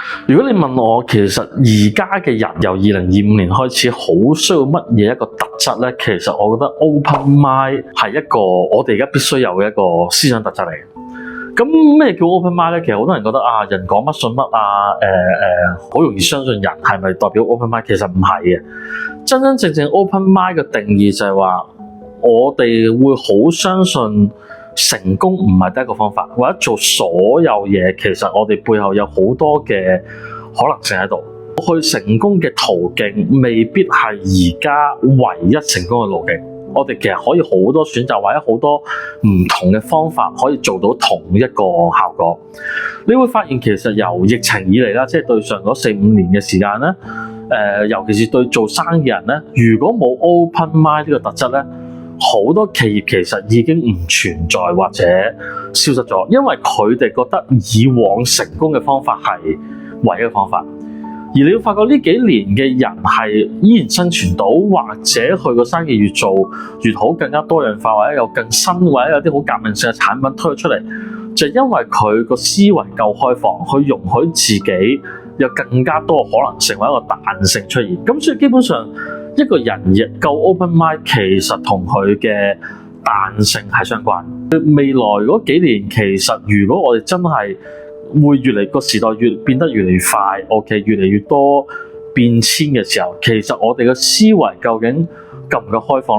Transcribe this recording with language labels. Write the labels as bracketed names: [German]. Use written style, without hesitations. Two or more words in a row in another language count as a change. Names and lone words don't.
[Cantonese] 如果你問我，其實而家嘅人由2025年開始，好需要乜嘢一個特質咧？其實我覺得 [English] open mind [Cantonese] 係一個我哋而家必須有嘅一個思想特質嚟。咁咩叫 [English] open mind [Cantonese] 咧？其實好多人覺得啊，人講乜信乜啊，好容易相信人，係咪代表 [English] open mind？ [Cantonese] 其實唔係嘅。真真正正 [English] open mind [Cantonese] 嘅定義就係話，我哋會好相信成功唔係得一個方法，或者做所有嘢，其實我哋背後有好多嘅可能性喺度。去成功嘅途徑未必係而家唯一成功嘅路徑。我哋其實可以好多選擇，或者好多唔同嘅方法可以做到同一個效果。你會發現其實由疫情以嚟啦，即係對上嗰4-5年嘅時間咧，尤其是對做生意人咧，如果冇 [English] open mind [Cantonese] 呢個特質咧，好多企業其實已經唔存在或者消失咗，因為佢哋覺得以往成功嘅方法係唯一嘅方法。而你會發覺呢幾年嘅人係依然生存到，或者佢個生意越做越好，更加多樣化，或者有更新，或者有啲好革命性嘅產品推出嚟，就係因為佢個思維夠開放，去容許自己有更加多嘅可能性或者一個彈性出現。咁所以基本上一個人亦夠 [English] open mind， [Cantonese] 其實同佢嘅彈性係相關。未來嗰幾年，其實如果我哋真係會越嚟個時代變得越嚟越快，OK， 越嚟越多變遷嘅時候，其實我哋嘅思維究竟夠唔夠開放咧？